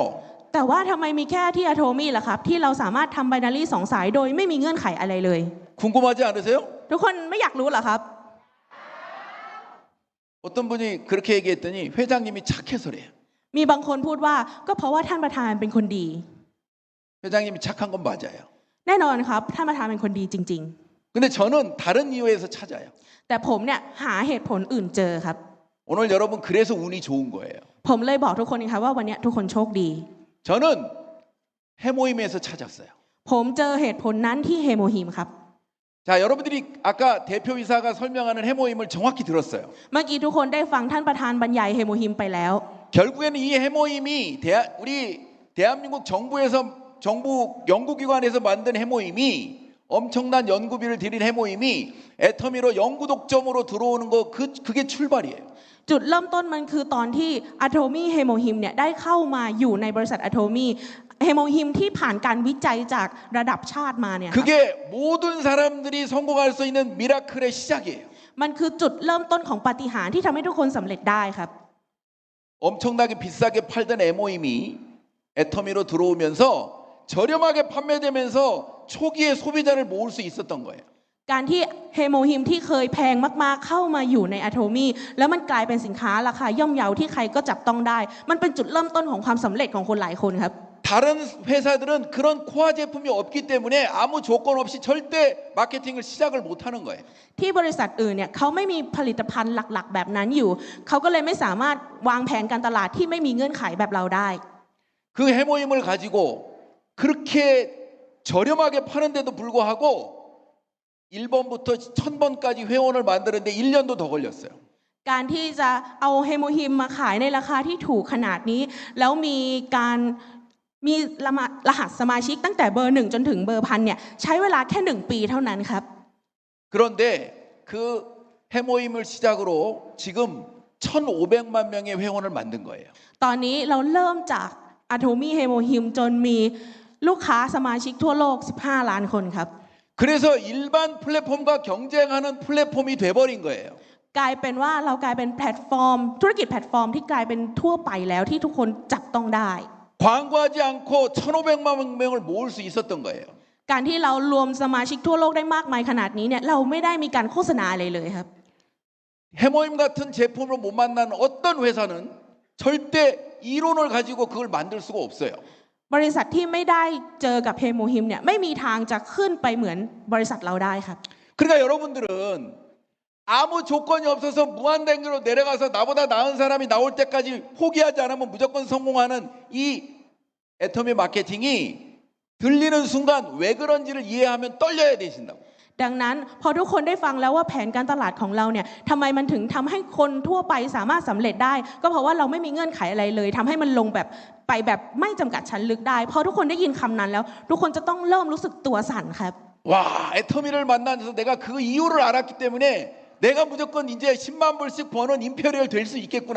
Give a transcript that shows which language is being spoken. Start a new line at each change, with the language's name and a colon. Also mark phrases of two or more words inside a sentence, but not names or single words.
Thai: แต่ว่าทำไมมีแค่ที่ Atomy ล่ะครับที่เราสามารถทำ binary 2 สายโดยไม่มีเงื่อนไขอะไรเลย
Korean: 궁금하지 않으세요?
Thai: ทุกคนไม่อยากรู้เหรอครับ
Korean: 어떤 분이 그렇게 얘기했더니 회장님이 착해서래요.
Thai: มีบางคนพูดว่าก็เพราะว่าท่านประธานเป็นคนดี
Korean: 회장님이 착한 건 맞아요.
Thai: แน่นอนครับท่านประธานเป็นคนดีจริง
Korean: 근데 저는 다른 이유에서 찾아요.
Thai: ๆ แต่ผมเนี่ยหาเหตุผลอื่นเจอครับ
Korean: 오늘 여러분 그래서 운이 좋은 거예요.
Thai: ผมเลยบอกทุกคนครับว่าวันนี้ทุกคนโชคดี
Korean: 저는 해모임에서 찾았어요.
Thai: ผมเจอเหตุผลนั้นที่เฮโมฮิมครับ
Korean: 자, 여러분들이 아까 대표이사가 설명하는 해모임을 정확히 들었어요.
Thai: เมื่อกี้ทุกคนได้ฟังท่านประธานบรรยายเฮโมฮิมไปแล้ว
Korean: 결국에는 이 해모임이 우리 대한민국 정부 연구기관에서 만든 해모임이 엄청난 연구비를 들인 해모임이 애터미로 연구 독점으로 들어오는 거 그게 출발이에요.
Thai: จุดเริ่มต้นมันคือตอนที่ Atomy เฮโมฮิมเนี่ยได้เข้ามาอยู่ในบริษัท Atomy เฮโมฮิมที่ผ่านการวิจัยจากระดับชาติมาเนี่ยครับ
Korean: 그게 모든 사람들이 성공할 수 있는 미라클의 시작이에요.
Thai: มันคือจุดเริ่มต้นของปาฏิหาริย์ที่ทำให้ทุกคนสำเร็จได้ครับ
Korean: 엄청나게 비싸게 팔던 해모임이 애터미로 들어오면서 저렴하게 판매되면서 초기에 소비자를 모을 수 있었던 거예요.
Thai: การที่เฮโมฮิมที่เคยแพงมากๆเข้ามาอยู่ใน Atomy แล้วมันกลายเป็นสินค้าราคาย่อมเยาที่ใครก็จับต้องได้ มันเป็นจุดเริ่มต้นของความสำเร็จของคนหลายคนครับ
Korean: 다른 회사들은 그런 코어 제품이 없기 때문에 아무 조건 없이 절대 마케팅을 시작을 못 하는 거예요.
Thai: ที่บริษัทอื่นเนี่ยเขาไม่มีผลิตภัณฑ์หลักๆแบบนั้นอยู่เขาก็เลยไม่สามารถวางแผนการตลาดที่ไม่มีเงื่อนไขแบบเราได้
Korean: 그 해모임을 가지고 그렇게 저렴하게 파는데도 불구하고 1번부터 1000번까지 회원을 만드는데 1년도 더 걸렸어요.
Thai: การที่จะเอาเฮโมฮิมมาขายในราคาที่ถูกขนาดนี้แล้วมีรหัสสมาชิกตั้งแต่เบอร์ 1จนถึงเบอร์ 1,000เนี่ยใช้เวลาแค่1ปีเท่านั้นครับ
Korean: 그런데 그 해모임을 시작으로 지금 1,500만 명의 회원을 만든 거예요.
Thai: ตอนนี้เราเริ่มจาก Atomy เฮโมฮิมจนมีลูกค้าสมาชิกทั่วโลก15ล้านคนครับ
Korean: 그래서 일반 플랫폼과 경쟁하는 플랫폼이 돼버린 거예요.
Thai: กลายเป็นว่าเรากลายเป็นแพลตฟอร์มธุรกิจแพลตฟอร์มที่กลายเป็นทั่วไปแล้วที่ทุกคนจับต้องได้
Korean: 광고하지 않고 1,500만 명을 모을 수 있었던 거예요.
Thai: การที่เรารวมสมาชิกทั่วโลกได้มากมายขนาดนี้เนี่ยเราไม่ได้มีการโฆษณาอะไรเลยครับ
Korean: 해모임 같은 제품을 못 만난 어떤 회사는 절대 이론을 가지고 그걸 만들 수가 없어요.
Thai: บริษัทที่ไม่ได้เจอกับเฮโมฮิมเนี่ยไม่มีทางจะขึ้นไปเหมือนบริษัทเราได้ครับ
Korean: 그러니까 여러분들은 아무 조건이 없어서 무한대교로 내려가서 나보다 나은 사람이 나올 때까지 포기하지 않으면 무조건 성공하는 이 애터미 마케팅이 들리는 순간 왜 그런지를 이해하면 떨려야 되신다고.
Thai: ดังนั้นพอทุกคนได้ฟังแล้วว่าแผนการตลาดของเราเนี่ยทำไมมันถึงทำให้คนทั่วไปสามารถสำเร็จได้ก็เพราะว่าเราไม่มีเงื่อนไขอะไรเลยทำให้มันลงแบบไปแบบไม่จำกัดชั้นลึกได้พอทุกคนได้ยินคำนั้นแล้วทุกคนจะต้องเริ่มรู้สึกตัวสั่นครับ
Korean: 와, 애터미를 만나서 내가 그 이유를 알았기 때문에 내가 무조건 이제 10만 불씩 버는 임페리얼 될 수 있겠구나.